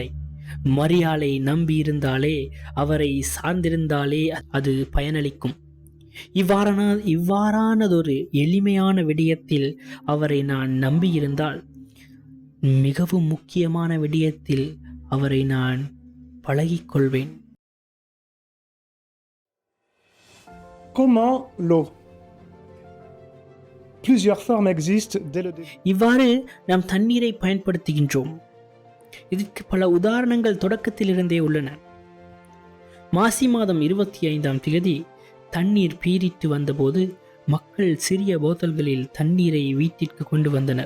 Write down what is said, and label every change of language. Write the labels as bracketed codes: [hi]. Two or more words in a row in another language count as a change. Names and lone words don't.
[ta] மரியாளை நம்பியிருந்தாலே, அவரை சார்ந்திருந்தாலே அது பயனளிக்கும். இவ்வாறானதொரு எளிமையான விடயத்தில் அவரை நான் நம்பியிருந்தால், மிகவும் முக்கியமான விடயத்தில் அவரை நான் பழகிக்கொள்வேன். [fr] Comment l'eau? Plusieurs formes existent dès le début. [ta] இவ்வாறு நாம் தண்ணீரை பயன்படுத்துகின்றோம். இதற்கு பல உதாரணங்கள் தொடக்கத்திலிருந்தே உள்ளன. மாசி மாதம் 25ஆம் தேதி தண்ணீர் பீரிட்டு வந்தபோது மக்கள் சிறிய போத்தல்களில் தண்ணீரை வீட்டிற்கு கொண்டு வந்தனர்.